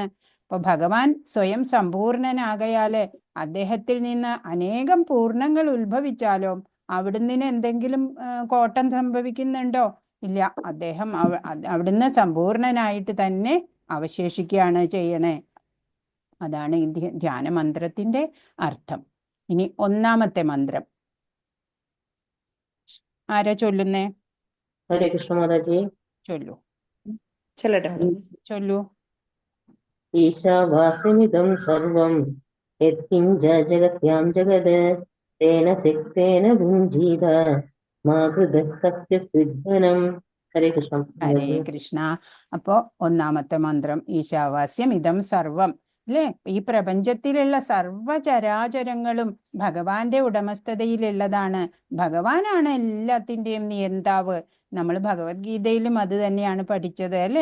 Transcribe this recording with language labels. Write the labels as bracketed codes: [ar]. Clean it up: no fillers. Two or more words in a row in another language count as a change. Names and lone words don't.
[ml] അപ്പൊ ഭഗവാൻ സ്വയം സമ്പൂർണനാകയാല് അദ്ദേഹത്തിൽ നിന്ന് അനേകം പൂർണ്ണങ്ങൾ ഉത്ഭവിച്ചാലോ അവിടുന്ന് എന്തെങ്കിലും കോട്ടം സംഭവിക്കുന്നുണ്ടോ? ഇല്ല. അദ്ദേഹം അവിടുന്ന് സമ്പൂർണനായിട്ട് തന്നെ അവശേഷിക്കുകയാണ് ചെയ്യണേ. അതാണ് ഈ ധ്യാന മന്ത്രത്തിന്റെ അർത്ഥം. ഇനി ഒന്നാമത്തെ മന്ത്രം ആരാ ചൊല്ലുന്നേ? [hi] हरे कृष्ण माता जी। [ml] ചൊല്ലു [hi] चलो [sa] ईशावास्यमिदं सर्वं यत्किञ्च जगत्यां जगत् तेन त्यक्तेन भुञ्जीत मा कृतः सत्यसिद्धनम्. हरे कृष्ण. [ml] ഹരേ കൃഷ്ണ. അപ്പോ ഒന്നാമത്തെ മന്ത്രം [sa] ഈശാവാസ്യം ഇതം സർവം [ml] അല്ലെ, ഈ പ്രപഞ്ചത്തിലുള്ള സർവചരാചരങ്ങളും ഭഗവാന്റെ ഉടമസ്ഥതയിലുള്ളതാണ്. ഭഗവാനാണ് എല്ലാത്തിന്റെയും നിയന്താവ്. നമ്മൾ ഭഗവത്ഗീതയിലും അത് തന്നെയാണ് പഠിച്ചത് അല്ലെ.